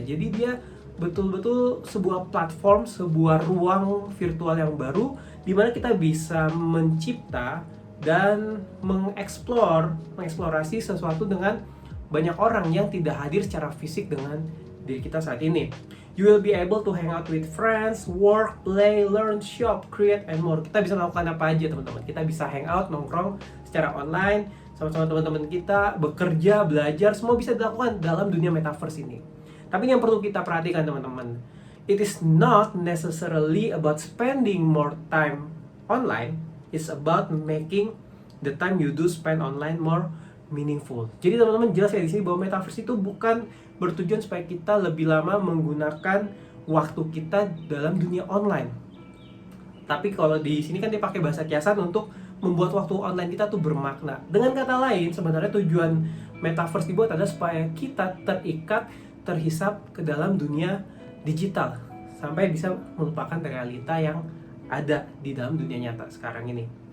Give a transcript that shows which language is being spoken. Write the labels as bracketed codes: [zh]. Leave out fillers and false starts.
[id] Jadi dia betul-betul sebuah platform, sebuah ruang virtual yang baru di mana kita bisa mencipta dan mengeksplorasi sesuatu dengan banyak orang yang tidak hadir secara fisik dengan diri kita saat ini. [en] You will be able to hang out with friends, work, play, learn, shop, create, and more. [id] Kita bisa melakukan apa aja teman-teman. Kita bisa hang out, nongkrong secara online, sama-sama teman-teman kita, bekerja, belajar, semua bisa dilakukan dalam dunia metaverse ini. Tapi yang perlu kita perhatikan teman-teman, [en] it is not necessarily about spending more time online. It's about making the time you do spend online more meaningful. [id] Jadi teman-teman jelas ya di sini bahwa metaverse itu bukan bertujuan supaya kita lebih lama menggunakan waktu kita dalam dunia online. Tapi kalau di sini kan dia pakai bahasa kiasan untuk membuat waktu online kita tuh bermakna. Dengan kata lain, sebenarnya tujuan metaverse dibuat adalah supaya kita terikat, terhisap ke dalam dunia digital sampai bisa melupakan realita yang ada di dalam dunia nyata sekarang ini.